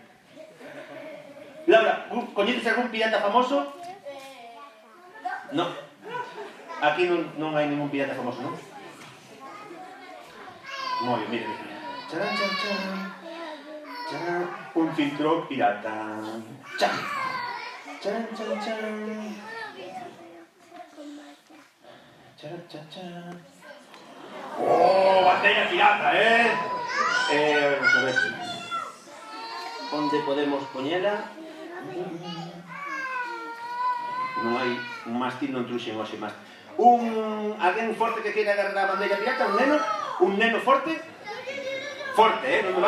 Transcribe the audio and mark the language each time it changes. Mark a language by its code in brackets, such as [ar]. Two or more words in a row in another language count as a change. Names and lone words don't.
[gl] Laura, coñeces algún pirata famoso? No. Aquí non hai ningún pirata famoso, non? Moi ben, mira. Chan, chan, chan. Chan. Un filtro pirata. Chan. Chan, chan, chan. Chan, chan, chan. Oh, bandera pirata, vamos a ver. Onde podemos poñela? Non hai un mástil, non truxen hoxe máis. Alguén forte que queira agarrar a bandeira pirata? Un neno? Un neno forte? Forte, non me va?